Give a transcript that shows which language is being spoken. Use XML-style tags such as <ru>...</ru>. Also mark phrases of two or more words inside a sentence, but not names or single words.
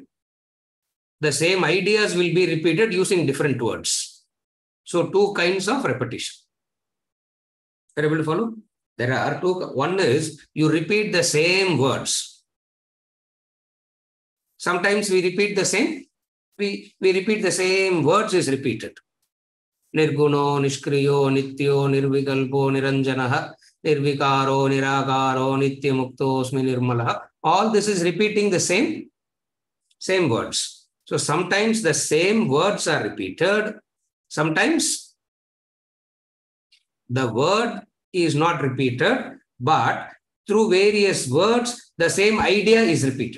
<en>The same ideas will be repeated using different words. So two kinds of repetition. Are you able to follow? There are two. One is you repeat the same words. Sometimes we repeat the same. We repeat the same words is repeated.</en> <sa>निर्गुणो निष्क्रियो नित्यो निर्विकल्पो निरञ्जनः निर्विकारो निराकारो नित्यमुक्तो ऽस्मि निर्मलः.</sa> <en>All this is repeating the same words. So sometimes the same words are repeated. Sometimes the word is not repeated, but through various words, the same idea is repeated.</en>